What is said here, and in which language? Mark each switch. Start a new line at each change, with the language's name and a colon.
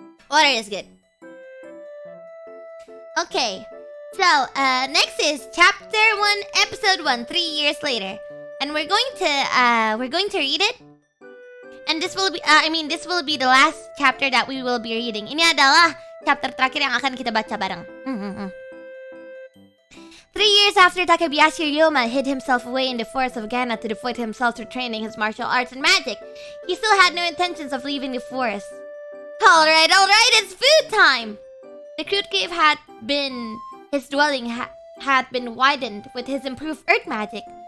English: Water is good. Okay, so next is chapter 1, episode 1, 3 years later, and we're going to read it. And this will be this will be the last chapter that we will be reading.
Indonesian: Ini adalah chapter terakhir yang akan kita baca bareng.
English: 3 years after Takebayashi Ryoma hid himself away in the forest of Ghana to devote himself to training his martial arts and magic, he still had no intentions of leaving the forest. Alright, it's food time! The crude cave his dwelling had been widened with his improved earth magic.